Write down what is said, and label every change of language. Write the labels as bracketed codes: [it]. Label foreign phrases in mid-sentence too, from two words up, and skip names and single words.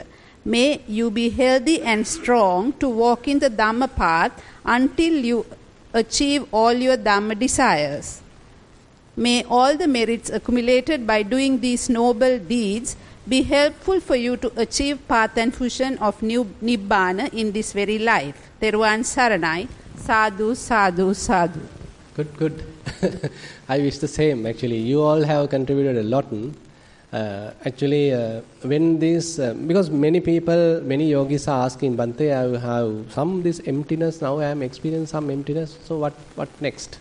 [en] May you be healthy and strong to walk in the Dhamma path until you achieve all your Dhamma desires. May all the merits accumulated by doing these noble deeds be helpful for you to achieve path and fusion of new Nibbana in this very life. [si] Theruvan Saranai. [pi] Sadhu, sadhu, sadhu. [en] Good, good. I wish the same. Actually, you all have contributed a lot. When this, because many people, many yogis are asking, Bhante, I have some this emptiness, now I am experiencing some emptiness, so what next?